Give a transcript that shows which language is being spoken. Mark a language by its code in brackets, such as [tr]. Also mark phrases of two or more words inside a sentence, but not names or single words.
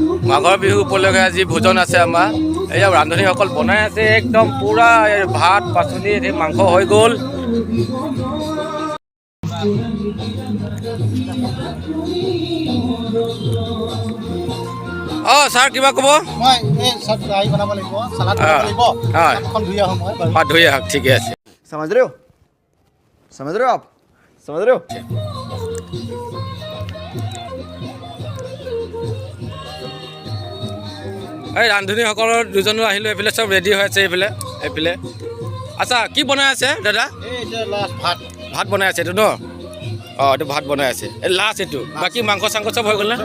[as] মাঘৰ বিহু উপলক্ষে আজি ভোজন আছে আমাৰ। এয়া ৰান্ধনীসকল বনাই আছে একদম পুৰা ভাত পাচলি মাংস হৈ গ'ল। ছাৰ কিবা ক'ব? মই এই চব গাড়ী বনাব লাগিব, চালাড বনাব লাগিব। হাতখন ধুই আহোঁ মই। হাত ধুই আহক, ঠিকে আছে। [hi] समझ रहे हो आप समझ रहे हो [as] এই ৰান্ধনীসকলৰ দুজনো আহিলোঁ, এইফালে চব ৰেডি হৈ আছে এইফালে। আচ্ছা, কি বনাই আছে দাদা? ভাত বনাই আছে এইটো ন? এইটো ভাত বনাই আছে, এই লাষ্ট এইটো। বাকী মাংস চাংস চব হৈ গ'ল নে?